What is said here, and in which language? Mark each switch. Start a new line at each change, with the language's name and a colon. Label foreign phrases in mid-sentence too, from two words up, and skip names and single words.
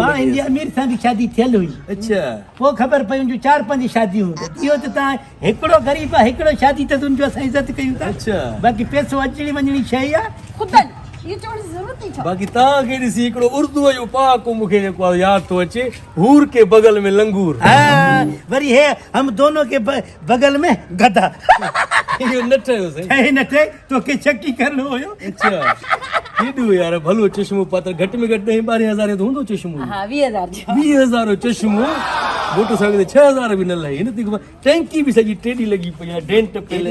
Sindhi: मां हिंदी अमीर सां बि शादी थियल हुई अच्छा पोइ ख़बर पई मुंहिंजूं 4-5 शादियूं इहो त तव्हां हिकिड़ो ग़रीब आहे हिकिड़ो शादी त तुंहिंजो असां इज़त कयूं था अच्छा बाक़ी पैसो अचणी वञणी शइ आहे ख़ुदन ये चवण जी ज़रूरत नहीं बाक़ी तव्हांखे ॾिसी हिकिड़ो उर्दूअ जो पहाको मूंखे जेको आहे यादि थो अचे
Urdu: حور کے بغل میں لنگور وری ہے ہم دونوں کے بغل میں گدھا
Sindhi: इहो न ठहियो साईं न ठहे तोखे शकी करणो हुयो अच्छा केॾो यार भलो चश्मो पातल घटि में घटि 10-12 हज़ार त हूंदो चश्मो हा 20,000 20,000 चश्मो मोटरसाइकिल ते 6,000 बि न लही हिन ते टैंकी बि सॼी टेडी लॻी पई आहे डेंट पई